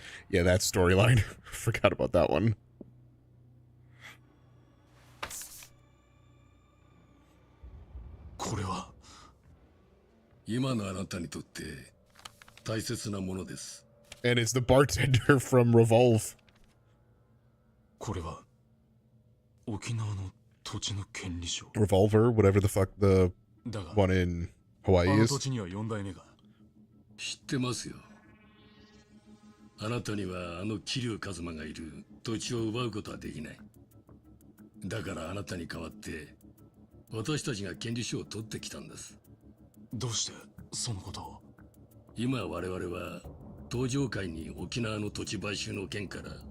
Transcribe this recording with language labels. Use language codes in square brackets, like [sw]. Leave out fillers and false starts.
[en] Yeah, that storyline. Forgot about that one. [ja] これは。今のあなたにとって大切なものです。 [en] And it's the bartender from Revolve. [ja] これは沖縄の土地の権利書。 [en] Revolver, whatever the fuck the one in Hawaii あの is. [ja] 土地には4代目が。知ってますよ。あなたにはあの桐生一馬がいる土地を奪うことはできない。だからあなたに代わって私たちが権利書を取ってきたんです。どうしてそのことを。今我々は東上会に沖縄の土地買収の件から